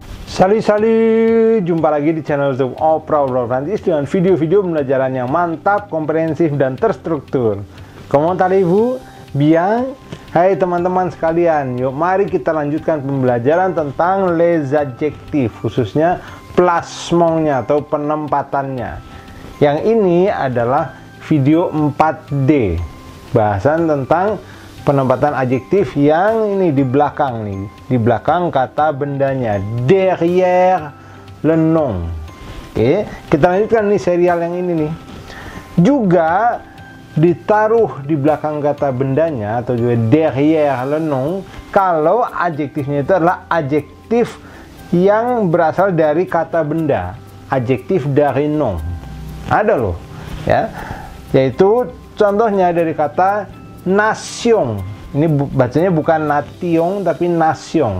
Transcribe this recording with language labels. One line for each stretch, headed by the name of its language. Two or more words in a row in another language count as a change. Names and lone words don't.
Indonesian: Salut, jumpa lagi di channel YouTube Oprah Prancis dengan video-video pembelajaran yang mantap, komprehensif, dan terstruktur.
French: Comment allez-vous? Bien?
Indonesian: Hai teman-teman sekalian, yuk mari kita lanjutkan pembelajaran tentang
French: les adjectifs,
Indonesian: khususnya plasmonnya atau penempatannya. Yang ini adalah video 4D, bahasan tentang penempatan adjektif yang ini di belakang nih, di belakang kata bendanya,
French: derrière le nom.
Indonesian: Oke, kita lanjutkan nih serial yang ini nih. Juga ditaruh di belakang kata bendanya atau juga
French: derrière le nom
Indonesian: kalau adjektifnya itu adalah adjektif yang berasal dari kata benda, adjektif dari nom. Ada loh, ya. Yaitu contohnya dari kata nation. Ini bacanya bukan nation tapi nation.